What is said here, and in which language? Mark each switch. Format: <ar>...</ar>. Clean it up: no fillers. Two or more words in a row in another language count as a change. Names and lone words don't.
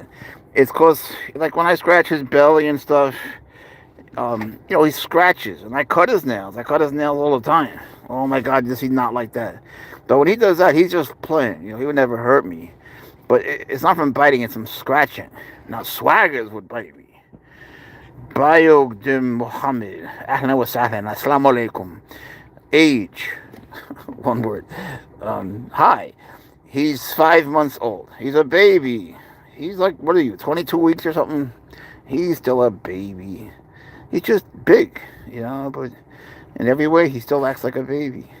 <en>It's because, like, when I scratch his belly and stuff, he scratches. And I cut his nails. I cut his nails all the time. Oh, my God, does he not like that? But when he does that, he's just playing. He would never hurt me. But it's not from biting, it's from scratching. Now, Swaggers would bite me.</en> <ar>Bio de Muhammad. أهلاً وسهلاً. السلام عليكم.</ar> <en>Age. One word. Hi. He's 5 months old. He's a baby. He's like, what are you, 22 weeks or something? He's still a baby. He's just big, but in every way, he still acts like a baby.</en>